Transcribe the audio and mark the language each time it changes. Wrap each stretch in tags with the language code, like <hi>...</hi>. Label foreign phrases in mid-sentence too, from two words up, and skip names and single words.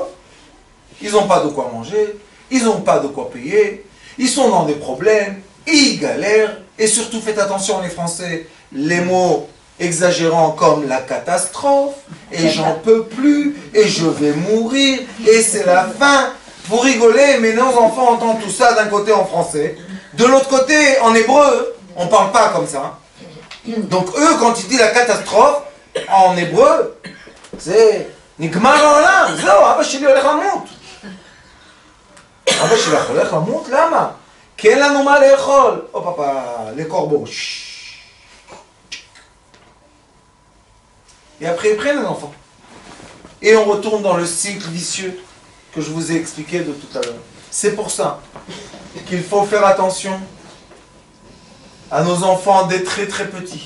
<fr>Ils n'ont pas de quoi manger, ils n'ont pas de quoi payer, ils sont dans des problèmes, ils galèrent, et surtout faites attention les Français, les mots exagérants comme la catastrophe, et j'en peux plus, et je vais mourir, et c'est la fin. Vous rigolez, mais nos enfants entendent tout ça d'un côté en français, de l'autre côté en hébreu, on ne parle pas comme ça. Donc eux, quand ils disent la catastrophe, en hébreu, c'est</fr> <he>נגמר עולם זהו אבא שלי הולך למות. אבא שלך הולך למות למה? כי אין לנו מה לאכול.</he> <fr>Oh papa, les corbeaux. Et après ils prennent les enfants. Et on retourne dans le cycle vicieux que je vous ai expliqué de tout à l'heure. C'est pour ça qu'il faut faire attention à nos enfants dès très très petits.</fr>